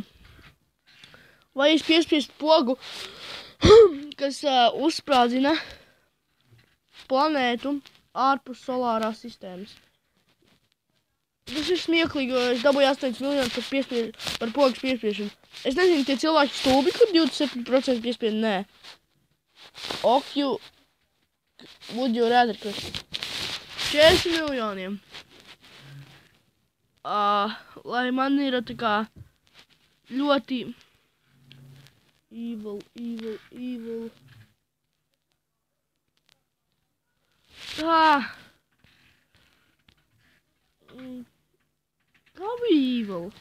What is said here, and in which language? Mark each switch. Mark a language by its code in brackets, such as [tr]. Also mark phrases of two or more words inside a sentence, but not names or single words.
[lv] Vai es piespiest pogu, kas uzsprādzina planētu ārpus solārās sistēmas. Tas ir smieklīgi, jo es dabūju 8 miljonus par pogas piespiešanu. Es nezinu, tie cilvēki stulbi, kur 27% piespied, nē. [en] Would you rather question? [lv] 40 miljoniem. Lai man ir tā kā ļoti evil. Kā bija evil?